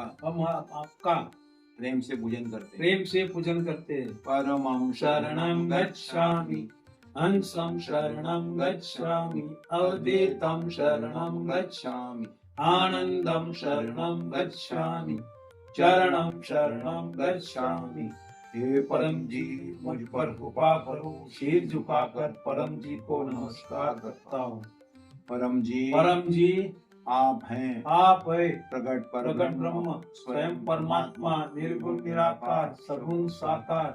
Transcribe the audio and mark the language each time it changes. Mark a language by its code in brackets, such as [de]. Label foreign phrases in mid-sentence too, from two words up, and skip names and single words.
[hi] हम आपका प्रेम से पूजन करते हैं। प्रेम से पूजन करते हैं। [pi] परमं शरणं गच्छामि, हंसं शरणं गच्छामि, अवधूतं शरणं गच्छामि, आनंदं शरणं गच्छामि, चरणं शरणं गच्छामि। [hi] हे परम जी मुझ पर कृपा करो, सिर झुकाकर परम जी को नमस्कार करता हूँ। परम जी आप हैं आप है प्रगट ब्रह्म, स्वयं परमात्मा, निर्गुण निराकार, सगुण साकार,